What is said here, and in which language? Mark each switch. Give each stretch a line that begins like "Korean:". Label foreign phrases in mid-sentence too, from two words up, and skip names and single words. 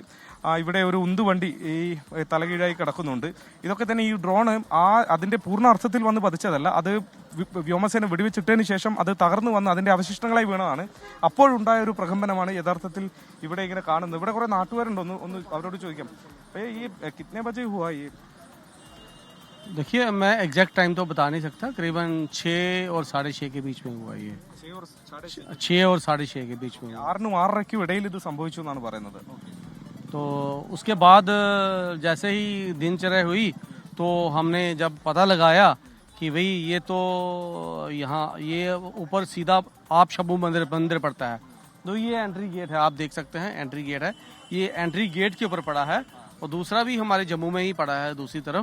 Malayalam: ഇവിടെ ഒരു ഉന്തുവണ്ടി ഈ തലകീഴായി കിടക്കുന്നുണ്ട്. ഇതൊക്കെ തന്നെ ഈ ഡ്രോണ് അതിന്റെ പൂർണ്ണ അർത്ഥത്തിൽ വന്ന് പതിച്ചതല്ല. അത് വ്യോമസേന വെടിവെച്ചിട്ടതിന് ശേഷം അത് തകർന്നു വന്ന് അതിന്റെ അവശിഷ്ടങ്ങളായി വീണതാണ്. അപ്പോഴുണ്ടായ ഒരു പ്രകമ്പനമാണ് യഥാർത്ഥത്തിൽ ഇവിടെ ഇങ്ങനെ കാണുന്നത്. ഇവിടെ കുറെ നാട്ടുകാരുണ്ട്, ഒന്ന് അവരോട് ചോദിക്കാം.
Hindi: ഈ കിतने बजे हुआ ये? देखिए, मैं
English: exact time
Hindi: तो बता नहीं सकता, करीबन 6 और 6:30 के बीच में हुआ ये. 6 और 6:30 के बीच में.
Malayalam: 6-നും 6:30ക്കും ഇടയിൽ ഇത് സംഭവിച്ചു എന്നാണ് പറയുന്നത്.
Hindi: तो उसके बाद जैसे ही दिनचर्या हुई तो हमने जब पता लगाया कि भाई ये तो यहाँ ये ऊपर सीधा आप्शंभु मंदिर पड़ता है. तो ये
English: entry gate
Hindi: है, आप देख सकते हैं
English: entry gate
Hindi: है. ये
English: entry gate
Hindi: के ऊपर पड़ा है और दूसरा भी हमारे जम्मू में ही पड़ा है दूसरी तरफ.